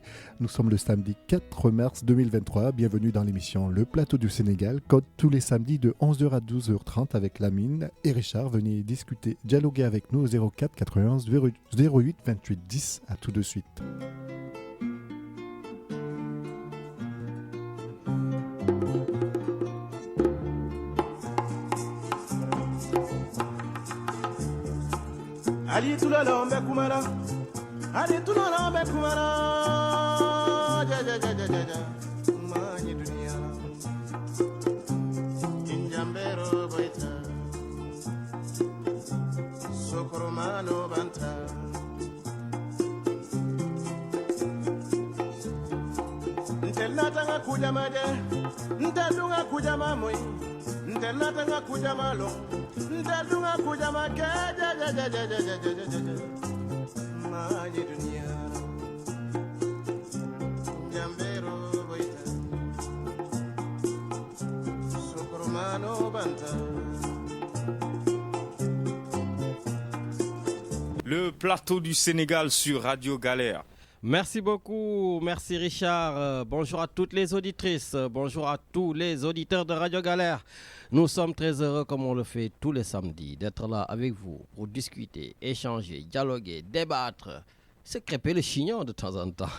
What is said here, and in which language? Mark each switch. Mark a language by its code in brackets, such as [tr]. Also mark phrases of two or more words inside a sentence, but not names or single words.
[fr] Nous sommes le samedi 4 mars 2023. Bienvenue dans l'émission Le Plateau du Sénégal, comme tous les samedis de 11h à 12h30 avec Lamine et Richard. Venez discuter, dialoguer avec nous au 04 91 08 28 10. À tout de suite. Ali tulala ombe kumara Ali tulala ombe kumara ja ja ja ja ja ja mani dunia Injambero baita Sokoromano banta Ntelata nga kujama de Ntelunga kujama moi Ntelata nga kujama long Ndadunga kujama ja ja ja ja ja ja ja ja mani dunia Jambero boita Sokoromano banta. Le Plateau du Sénégal sur Radio Galère. Merci beaucoup, merci Richard. Bonjour à toutes les auditrices, bonjour à tous les auditeurs de Radio Galère. Nous sommes très heureux, comme on le fait tous les samedis, d'être là avec vous pour discuter, échanger, dialoguer, débattre, se crêper le chignon de temps en temps.